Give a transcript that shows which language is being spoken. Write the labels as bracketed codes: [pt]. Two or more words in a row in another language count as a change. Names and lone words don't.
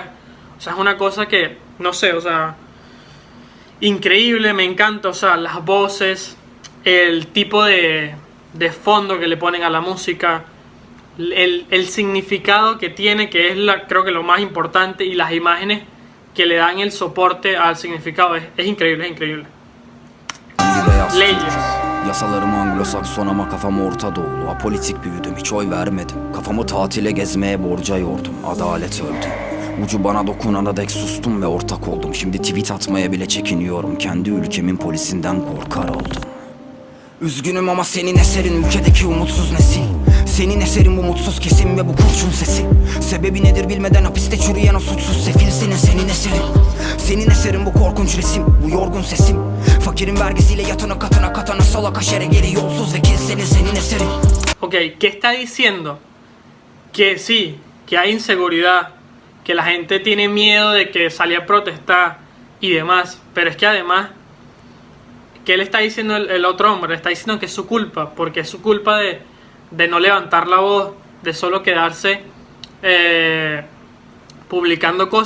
[es] O sea, es una cosa que, no sé, o sea, increíble, me encanta, o sea, las voces, el tipo de fondo que le ponen a la música, el significado que tiene, que es creo que lo más importante, y las imágenes que le dan el soporte al significado, es increíble, es increíble. Leyes. [tr] Yasalarım Anglo-Sakson ama kafam Orta Doğulu. Apolitik büyüdüm, hiç oy vermedim. Kafamı tatile gezmeye borca yordum. Adalet öldü. Ucu bana dokunana dek sustum ve ortak oldum. Şimdi tweet atmaya bile çekiniyorum. Kendi ülkemin polisinden korkar oldum. Üzgünüm ama senin eserin ülkedeki umutsuz nesil. Senin eserin bu mutsuz kesim ve bu kurşun sesi. Sebebi nedir bilmeden hapiste çürüyen o suçsuz sefil senin eserin. Senin eserin bu korkunç resim, bu yorgun sesim. Fakirin vergisiyle yatına katana salak aşere geri yolsuz vekil senin eserin. [es] Ok, ¿qué está diciendo? Que sí, que hay inseguridad, que la gente tiene miedo de que salga a protestar y demás, pero es que además, ¿qué le está diciendo el otro hombre? Le está diciendo que es su culpa, porque es su culpa de no levantar la voz, de solo quedarse publicando cosas.